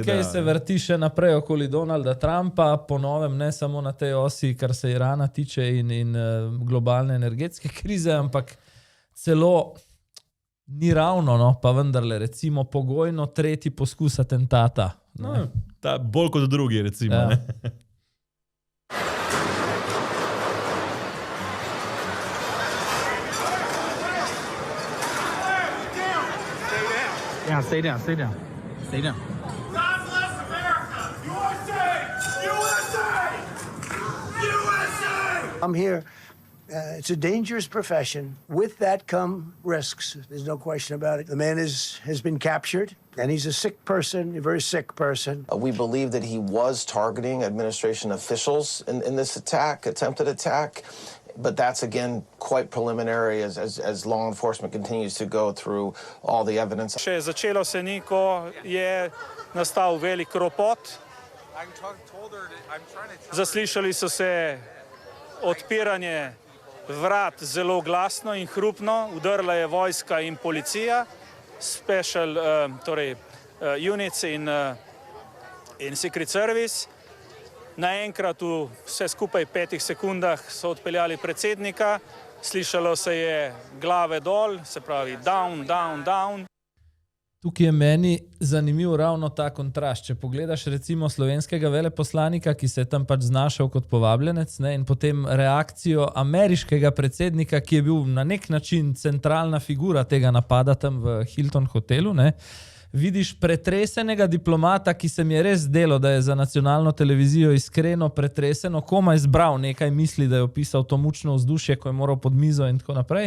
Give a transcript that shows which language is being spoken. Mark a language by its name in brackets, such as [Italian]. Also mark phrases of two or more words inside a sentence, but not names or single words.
[Slovenian] Marsikaj se vrti še naprej okoli Donalda Trumpa, po novem ne samo na tej osi, kar se Irana tiče in globalne energetske krize, ampak celo ni ravno, no, pa vendarle, recimo pogojno tretji poskus atentata. No, bolj kot drugi, recimo. Ja. Ne? [English] Yeah, stay down, stay down. Stay down. God bless America! USA! USA! USA! I'm here. It's a dangerous profession. With that come risks. There's no question about it. The man has been captured, and he's a sick person, a very sick person. We believe that he was targeting administration officials in this attack, attempted attack. But that's, again, quite preliminary as law enforcement continues to go through all the evidence. [Slovenian] Še začelo se ni, ko je nastal velik ropot. Zaslišali so se odpiranje vrat zelo glasno in hrupno. Udrla je vojska in policija, [English] special units in Secret Service. [Slovenian] Naenkrat v vse skupaj 5 sekundah so odpeljali predsednika, slišalo se je glave dol, se pravi [English] down, down, down. [Slovenian] Tukaj je meni zanimiv ravno ta kontrast. Če pogledaš recimo slovenskega veleposlanika, ki se je tam pač znašel kot povabljenec, ne, in potem reakcijo ameriškega predsednika, ki je bil na nek način centralna figura tega napada tam v Hilton hotelu, ne, vidiš pretresenega diplomata, ki se mi je res zdelo, da je za nacionalno televizijo iskreno pretreseno, komaj zbral nekaj misli, da je opisal to mučno vzdušje, ko je moral pod mizo in tako naprej.